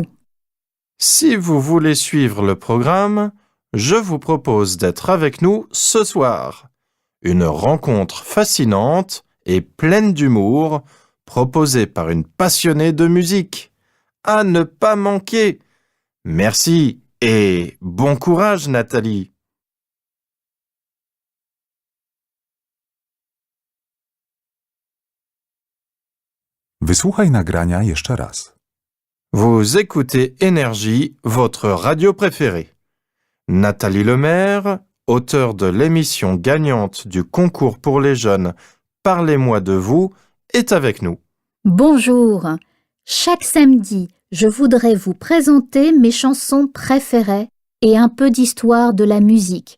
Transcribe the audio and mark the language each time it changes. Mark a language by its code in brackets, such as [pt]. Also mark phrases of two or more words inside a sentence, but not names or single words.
[fr] Si vous voulez suivre le programme, je vous propose d'être avec nous ce soir. Une rencontre fascinante et pleine d'humour proposée par une passionnée de musique. À ne pas manquer. Merci et bon courage, Nathalie. [pl] Wysłuchaj nagrania jeszcze raz. [fr] Vous écoutez Énergie, votre radio préférée. Nathalie Lemaire, auteure de l'émission gagnante du concours pour les jeunes Parlez-moi de vous, est avec nous. Bonjour. Chaque samedi, je voudrais vous présenter mes chansons préférées et un peu d'histoire de la musique.